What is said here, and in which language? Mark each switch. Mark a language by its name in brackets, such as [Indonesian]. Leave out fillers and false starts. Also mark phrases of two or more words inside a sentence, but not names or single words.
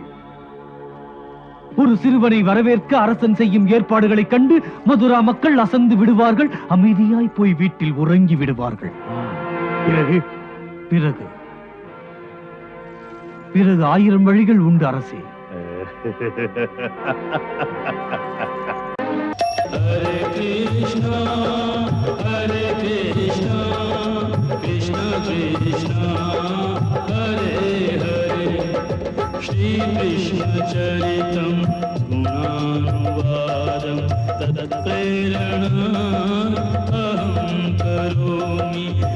[Tamil] ஒரு சிறுவனை வரவேற்க அரசன் செய்யும் ஏற்பாடுகளை கண்டு மதுரா மக்கள் அசந்து விடுவார்கள், அமைதியாய் போய் வீட்டில் உறங்கி விடுவார்கள். பிறகு பிறகு பிறகு 1000 வழிகள் உண்டு அரசே. [Sanskrit] हरे कृष्ण, हरे कृष्ण, कृष्ण कृष्ण, हरे हरे, श्री कृष्ण चरितं गुणानुवादं तदत् प्रेरणा अहं करोमि